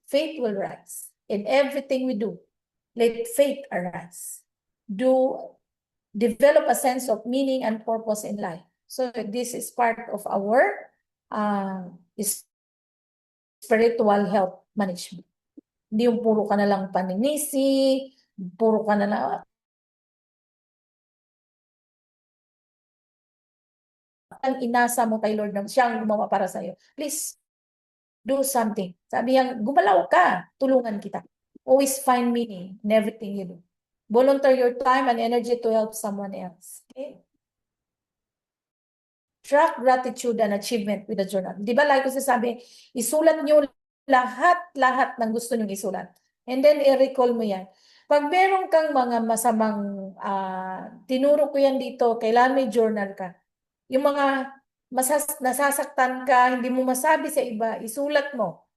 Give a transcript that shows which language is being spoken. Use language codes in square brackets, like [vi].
[en] Faith will rise. In everything we do, let faith arise. Develop a sense of meaning and purpose in life. So this is part of our spiritual health management. [tl] Hindi yung puro ka na lang paninisi, puro ka na lang ang inasa mo kay Lord na siyang gumawa para sa'yo. [en] Please, do something. [tl] Sabi niya, gumalaw ka, tulungan kita. [en] Always find meaning in everything you do. Volunteer your time and energy to help someone else. Okay? Track gratitude and achievement with a journal. [tl] Di ba, like ko sasabi, isulat niyo lahat ng gusto niyo isulat. [en] And then, [tl] i-recall mo yan. Pag meron kang mga masamang, tinuro ko yan dito, kailangan may journal ka. Yung mga nasasaktan ka, hindi mo masabi sa iba, isulat mo.